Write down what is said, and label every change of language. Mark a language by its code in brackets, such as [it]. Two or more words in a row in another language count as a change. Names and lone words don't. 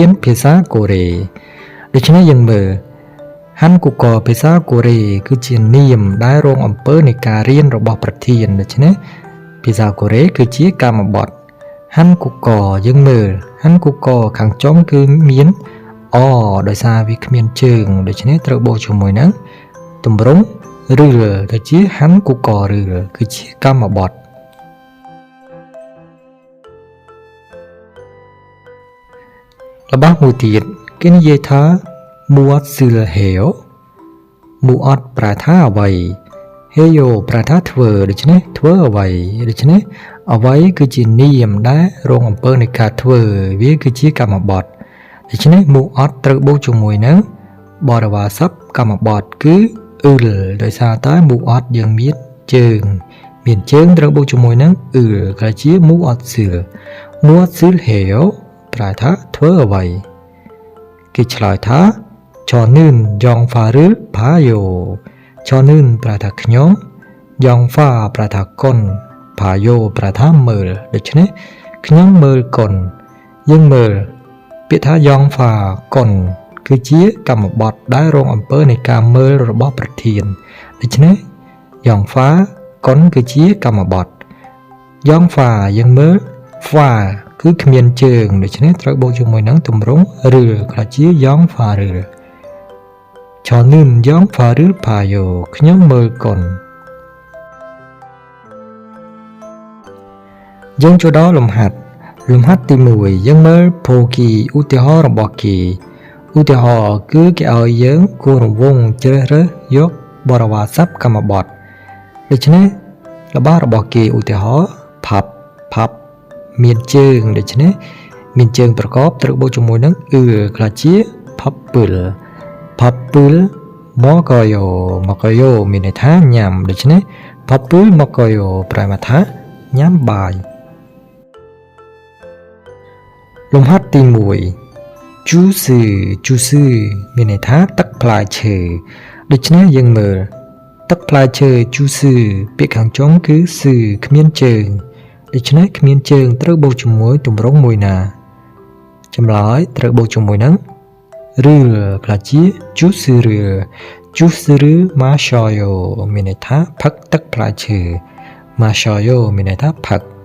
[km] នភាសាកូរ៉េដូច្នេះយើងមើល한국어ភាសាកូរ៉េគឺជានាមដែលរងអំពើនៃការរៀនរបស់ប្រធានដូច្នេះភាសាកូរ៉េគឺជាកម្មបត្តិ한국어យើងមើល한국어ខាងចុងគឺមានអដោយសារវាគ្មានជើងដូច្នេះត្រូវបូកជាមួយនឹងទម្រង់ឬដែលជា한국어ឬគឺជាកម្មបត្តិ របស់មួយទៀតគេនិយាយថា 무엇을해요 무엇 ប្រែថាអ្វី 해요ប្រែថាធ្វើដូច្នេះ ធ្វើអ្វីដូច្នេះអ្វីគឺជានាមដែលរងអំពើនៃការធ្វើវាគឺជាកម្មបត្តិដូច្នេះmu'atត្រូវបូកជាមួយនឹងបរិវារសព្ទកម្មបត្តិគឺអ៊ឺលដោយសារតែmu'atយើងមានជើងត្រូវបូកជាមួយនឹងអ៊ឺលក៏ជា mu'atsilប្រែថាធ្វើអ្វីគេឆ្លើយថា [ko] 저는 영화를 봐요 [km] 저는 ប្រែថាខ្ញុំ영화ប្រែថាកុន봐요ប្រែថា មើលដូច្នេះខ្ញុំមើលកុនយើងមើលពាក្យថា영화កុនគឺជាកម្មបត្តិដែលរងអំពើនៃការមើលរបស់ប្រធានដូច្នេះ영화កុនគឺជាកម្មបត្តិ영화យើងមើល fa គឺគ្មានជើងដូច្នេះត្រូវបូកជាមួយនឹងទម្រង់ឬក៏ជា 영화ឬ [ko] 저는 영화를 봐요 [km] ខ្ញុំមើលកុន យើងចូលដល់លំហាត់ទី1យើងមើលភូគីឧទាហរណ៍របស់គេឧទាហរណ៍គឺគេឲ្យយើងគូររង្វង់ជ្រើសរើសយកបរិវារសព្ទកម្មបត្តិដូច្នេះរបស់គេឧទាហរណ៍ផាប់មានជើងដូច្នេះមានជើងប្រកបត្រូវបូកជាមួយនឹងអ៊ឺខ្លះជាផាប់ពឹល 먹어요មានន័យថាញ៉ាំដូច្នេះ [ko] 밥을 먹어요 [km] ប្រែថាញ៉ាំបាយលំហាត់ទី1 juice មានន័យថាទឹកផ្លែឈើដូច្នេះយើងមើលទឹកផ្លែឈើ juice ពាក្យខាងចុងគឺស៊ឺគ្មានជើងដូច្នេះគ្មានជើងត្រូវបូកជាមួយទម្រង់មួយណាចម្លើយត្រូវបូកជាមួយនឹងឬខ្លះជា juice ឬ ma셔요 មានន័យថាផឹកទឹកផ្លែឈើ ma셔요 មានន័យថាផឹក